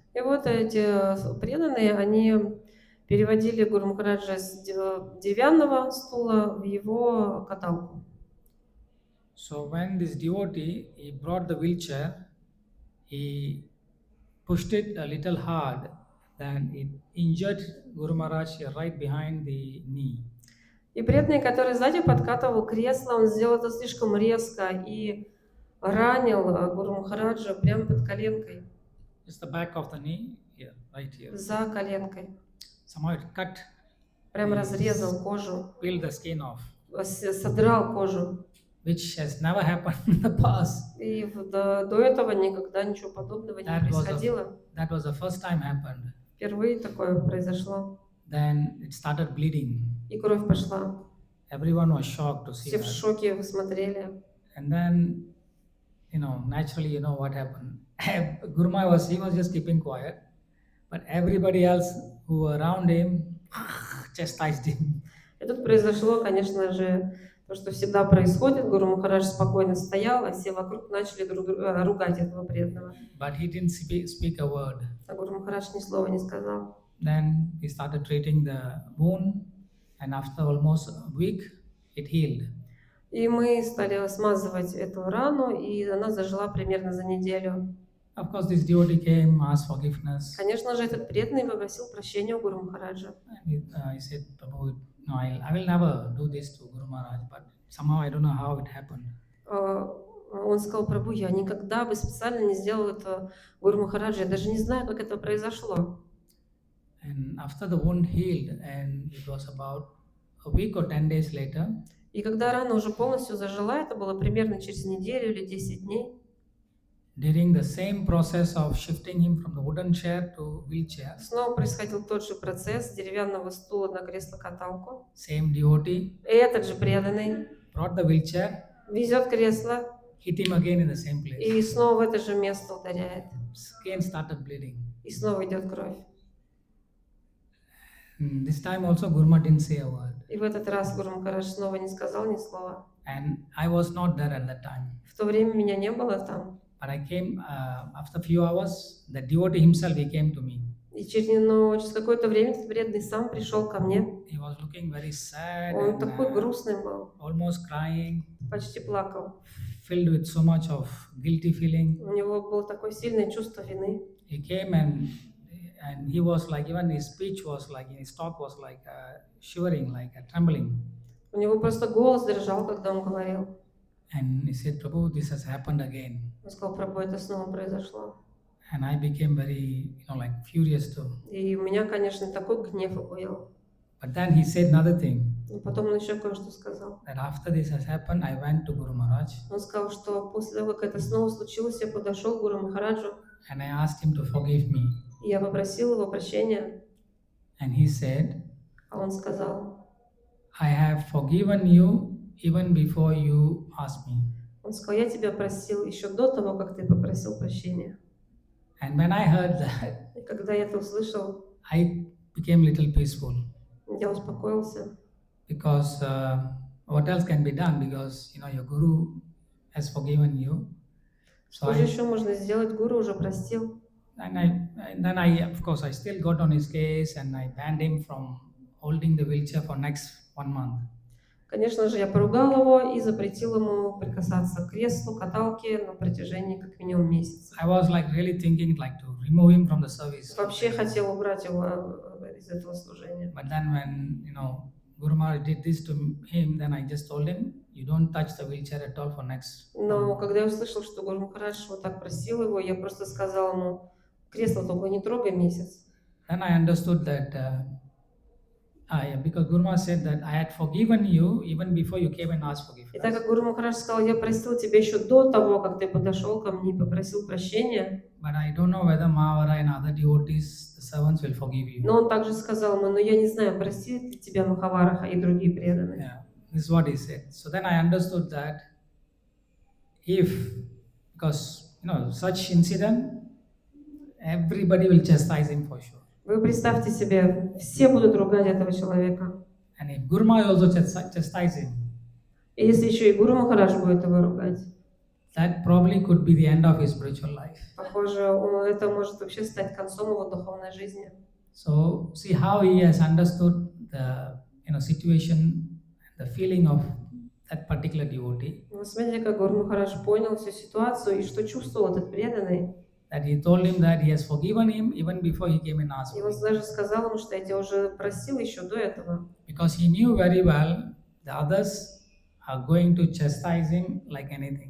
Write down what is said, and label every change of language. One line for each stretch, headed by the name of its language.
Russian: И вот эти преданные, они переводили Гуру Махараджа с деревянного стула в его каталку.
English: So when this devotee, he brought the wheelchair, he pushed it a little hard, then it injured Guru Maharaj right behind the knee.
Russian: И преданный, который сзади подкатывал кресло, он сделал это слишком резко и ранил Гуру Махараджа прямо под коленкой.
English: Just the back of the knee, here, right here.
Russian: За коленкой.
English: Somehow it cut.
Russian: Прям разрезал кожу.
English: Peeled the skin off.
Russian: Содрал кожу.
English: Which has never happened in the past.
Russian: И до этого никогда ничего подобного не происходило.
English: That was the first time happened.
Russian: Впервые такое произошло.
English: Then it started bleeding.
Russian: И кровь пошла.
English: Everyone was shocked to see
Russian: Все в
English: that.
Russian: шоке смотрели.
English: And then, naturally, what happened. Guru Maharaj was just keeping quiet, but everybody else who were around him chastised him.
Russian: И тут произошло, конечно же, то, что всегда происходит. Гуру Махарадж спокойно стоял, а все вокруг начали ругать этого преданного.
English: But he didn't speak a word.
Russian: А Гуру Махарадж ни слова не сказал.
English: Then he started treating the wound, and after almost a week, it healed.
Russian: И мы стали смазывать эту рану, и она зажила примерно за неделю.
English: Of course, this devotee came, asked forgiveness.
Russian: Конечно же, этот преданный попросил прощения у Гуру Махараджа.
English: And he said, Prabhu, no, I will never do this to Guru Maharaj, but somehow I don't know how it happened.
Russian: Он сказал: Прабху, я никогда бы специально не сделал это Гуру Махараджа, я даже не знаю, как это произошло.
English: And after the wound healed, and it was about a week or 10 days later.
Russian: И когда рана уже полностью зажила, это было примерно через неделю или 10 дней.
English: During the same process of shifting him from the wooden chair to wheelchair.
Russian: Снова происходил тот же процесс с деревянного стула на кресло-каталку.
English: Same devotee.
Russian: Этот же преданный
English: Brought the wheelchair.
Russian: везет кресло.
English: Hit him again in the same place.
Russian: И снова в это же место ударяет.
English: Again started bleeding.
Russian: И снова идет кровь.
English: This time also Guru Maharaj didn't say a word.
Russian: И в этот раз Гуру Махарадж снова не сказал ни слова.
English: And I was not there at that time.
Russian: В то время меня не было там.
English: But I came after a few hours. The devotee himself he came to me.
Russian: И через какое-то время этот преданный сам пришел ко мне.
English: He he was looking very sad
Russian: Он
English: and
Russian: такой грустный был,
English: almost crying,
Russian: почти плакал.
English: filled with so much of guilty feeling.
Russian: У него было такое сильное чувство вины.
English: He came and he was like, even his speech was like, his talk was like shivering, like trembling.
Russian: У него просто голос дрожал, когда он говорил.
English: And he said, Prabhu, this has happened again.
Russian: Он сказал: Прабху, это снова произошло.
English: And I became very, like furious too.
Russian: И у меня, конечно, такой гнев обуял.
English: But then he said another thing.
Russian: Но потом он еще кое-что сказал.
English: That after this has happened, I went to Guru Maharaj.
Russian: Он сказал, что после того, как это снова случилось, я подошел к Гуру Махараджу,
English: And I asked him to forgive me.
Russian: и я попросил его прощения.
English: And he said,
Russian: А он сказал,
English: I have forgiven you even before you asked me.
Russian: он сказал: я тебя просил еще до того, как ты попросил прощения.
English: And when I heard that,
Russian: И когда я это услышал,
English: I became little peaceful.
Russian: я успокоился.
English: Because what else can be done? Because your guru has forgiven you. So
Russian: Что же еще можно сделать? Гуру уже простил.
English: and then I of course I still got on his case and I banned him from holding the wheelchair for next 1 month.
Russian: Конечно же, я поругал его и запретил ему прикасаться к креслу, каталке на протяжении как минимум месяца.
English: I was like really thinking like to remove him from the service.
Russian: Вообще хотел убрать его из этого служения.
English: But then when Guru Maharaj did this to him, then I just told him, you don't touch the wheelchair at all for next.
Russian: Но когда я услышал, что Гуру Махарадж вот так просил его, я просто сказал ему: кресло только не трогай месяц.
English: Then I understood that because Guru Maharaj said that I had forgiven you even before you came and asked
Russian: И
English: forgiveness.
Russian: так как Гуру Махарадж сказал: я простил тебя еще до того, как ты подошел ко мне и попросил прощения.
English: But I don't know whether Mahavara and other devotees, the servants, will forgive you.
Russian: Но он также сказал ему: но я не знаю, простит ли тебя Махавараха и другие преданные.
English: Yeah, this is what he said. So then I understood that because such incident, everybody will chastise him for sure.
Russian: Вы представьте себе, все будут ругать этого человека.
English: And if Guru Maharaj also chastise him,
Russian: И если еще и Гуру Махарадж будет его ругать,
English: that probably could be the end of his spiritual life.
Russian: похоже, это может вообще стать концом его духовной жизни.
English: So see how he has understood the situation, the feeling of that particular devotee.
Russian: Вы смотрите, как Гуру Махарадж понял всю ситуацию и что чувствовал этот преданный.
English: That he told him that he has forgiven him even before he came and asked
Russian: И
English: for
Russian: он
English: it.
Russian: даже сказал ему, что я тебя уже просил еще до этого.
English: Because he knew very well the others are going to chastise him like anything.